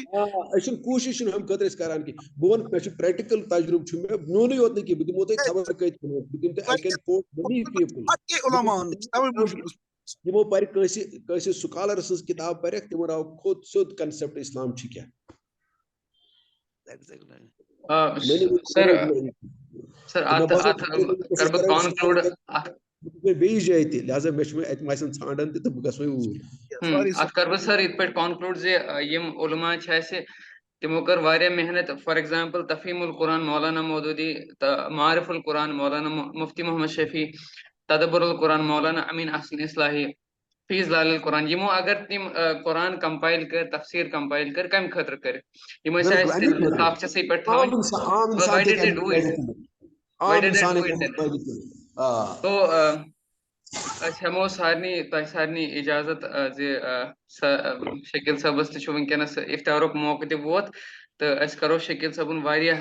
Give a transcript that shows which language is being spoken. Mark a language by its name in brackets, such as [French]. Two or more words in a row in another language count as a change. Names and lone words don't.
[Kashmiri] أسۍ چھِنہٕ کوٗشش چھِنہٕ اَمہِ خٲطرٕ أسۍ کران کینٛہہ بہٕ وَنہٕ مےٚ چھُ پریکٹِکل تجرُبہٕ چھُ مےٚ میونُے یوت نہٕ کینٛہہ بہٕ دِمو تۄہہِ خبر کۭتۍ بہٕ دِمہٕ تۄہہِ [English] I can quote many people [Kashmiri] یِمو پرِ کٲنٛسہِ سکالر سٕنٛز کِتاب پرٮ۪کھ تِمن آو کھوٚت سیوٚد کنسپٹ اسلام چھُ کیٛاہ بیٚیِس جایہِ تہِ لہذا مےٚ چھُ وۄنۍ اَتہِ آسان ژھانڈان تہِ تہٕ بہٕ گژھٕ وۄنۍ اوٗرۍ اتھ کر بہٕ سر یِتھ پٲٹھۍ کانکلوٗڈ زِ یِم علما چھِ اَسہِ تِمو کٔر واریاہ محنت [English] for example [Kashmiri] تفہیٖم القرآن مولانا مودوٗدی تہٕ معارف القرآن مولانا مفتی محمد شفیع تدبر القرآن مولانا امین احسن اصلاحی فی ظلال القرآن یِمو اگر تِم قرآن کمپایل کٔرۍ تفسیٖر کمپایل کٔرۍ کمہِ خٲطرٕ کٔرِکھ یِم ٲسۍ اَسہِ تافچسٕے پٮ۪ٹھ تو أسۍ ہٮ۪مو سارنٕے تۄہہِ سارنٕے اِجازت زِ شکیل صٲبس تہِ چھُ وٕنکیٚنس اِفطارُک موقعہٕ تہِ ووت تہٕ أسۍ کرو شکیل صٲبُن واریاہ